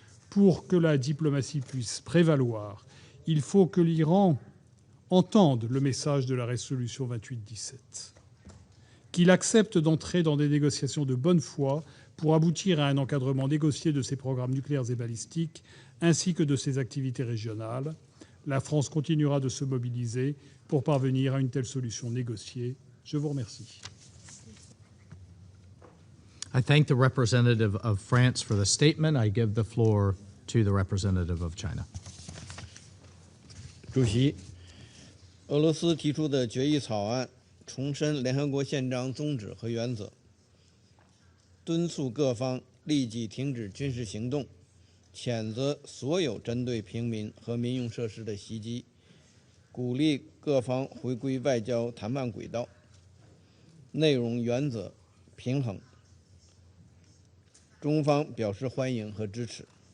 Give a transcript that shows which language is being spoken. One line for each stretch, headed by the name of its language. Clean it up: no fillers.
French: Pour que la diplomatie puisse prévaloir, il faut que l'Iran entende le message de la résolution 2817, qu'il accepte d'entrer dans des négociations de bonne foi pour aboutir à un encadrement négocié de ses programmes nucléaires et balistiques, ainsi que de ses activités régionales. La France continuera de se mobiliser pour parvenir à une telle solution négociée. Je vous remercie.
English: I thank the representative of France for the statement. I give the floor to the representative of China.
Chinese: 主席，俄罗斯提出的决议草案重申联合国宪章宗旨和原则，敦促各方立即停止军事行动，谴责所有针对平民和民用设施的袭击，鼓励各方回归外交谈判轨道，内容原则平衡。中方表示欢迎和支持。